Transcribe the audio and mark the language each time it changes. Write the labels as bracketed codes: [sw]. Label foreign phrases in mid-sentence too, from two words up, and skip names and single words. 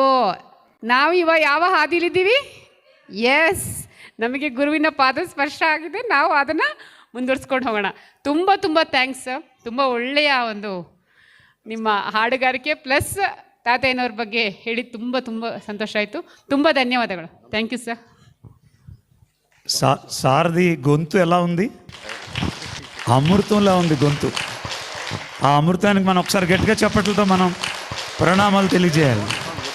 [kn] ನಾವು ಯಾವ ಹಾದಿಲಿದ್ದೀವಿ? ಎಸ್, ನಮಗೆ ಗುರುವಿನ ಪಾದ ಸ್ಪರ್ಶ ಆಗಿದೆ, ನಾವು ಅದನ್ನು ಮುಂದುವರ್ಸ್ಕೊಂಡು ಹೋಗೋಣ. ತುಂಬ ತುಂಬ [en] thanks sir. [kn] ತುಂಬ ಒಳ್ಳೆಯ ಒಂದು ನಿಮ್ಮ ಹಾಡುಗಾರಿಕೆ ಪ್ಲಸ್ ತಾತಯ್ಯನವ್ರ ಬಗ್ಗೆ ಹೇಳಿ ತುಂಬ ತುಂಬ ಸಂತೋಷ ಆಯಿತು. [en] ತುಂಬ ధన్యవాదాలు. thank you sir. [te] సారది గొంతు ఎలా ఉంది? అమృతంలా ఉంది గొంతు. ఆ అమృతానికి మనం ఒకసారి గట్టిగా చప్పట్లతో మనం ప్రణామాలు తెలియజేయాలి.